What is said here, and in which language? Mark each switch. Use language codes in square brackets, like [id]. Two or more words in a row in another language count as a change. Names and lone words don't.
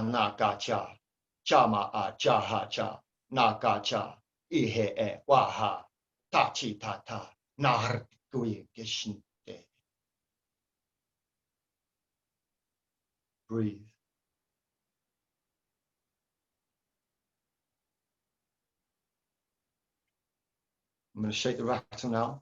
[en] Nakacha, Chama a Jahacha, Nakacha, Ihe Waha, Tachi Tata, Naharkui Geshinte. Breathe. I'm going to shake the rattle now.